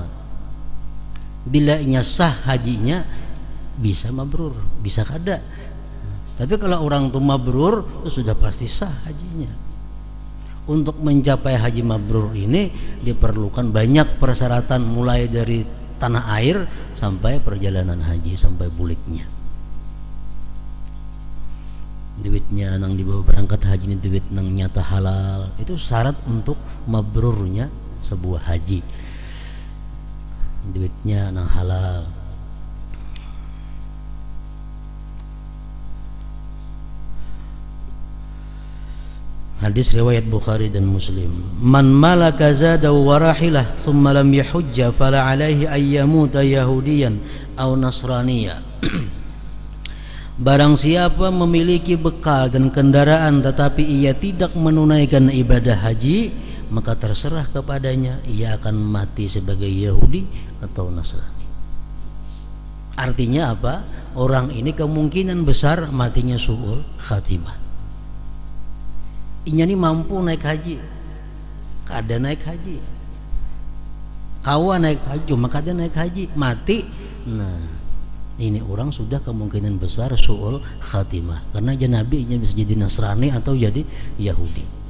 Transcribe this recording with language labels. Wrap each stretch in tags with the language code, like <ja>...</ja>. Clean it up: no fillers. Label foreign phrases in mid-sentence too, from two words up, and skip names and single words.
<bjn>Bila inya sah hajinya, bisa mabrur, bisa kada.</bjn> <id>Tapi kalau orang itu mabrur, itu sudah pasti sah hajinya. Untuk mencapai haji mabrur ini diperlukan banyak persyaratan, mulai dari tanah air sampai perjalanan haji,</id> <bjn>sampai buliknya.</bjn> <id>Duitnya nang dibawa berangkat haji ini duit nang nyata halal, itu syarat untuk mabrurnya sebuah haji. Duitnya nang halal. Hadis riwayat Bukhari dan Muslim.</id> <ar>من ملك زادا وراحلة ثم لم يحج فلا عليه أن يموت يهوديا أو نصرانيا.</ar> <id>Barang siapa memiliki bekal dan kendaraan tetapi ia tidak menunaikan ibadah haji, maka terserah kepadanya ia akan mati sebagai Yahudi atau Nasrani. Artinya apa? Orang ini kemungkinan besar matinya</id> <ar>سوء الخاتمة.</ar> <bjn>Inya ini mampu naik haji, kada naik haji, kawan naik haji, maka kada naik haji, mati.</bjn> <id>Nah, ini orang sudah kemungkinan besar</id> <ar>سوء الخاتمة,</ar> <id>karena Nabi bisa jadi Nasrani atau jadi Yahudi.</id>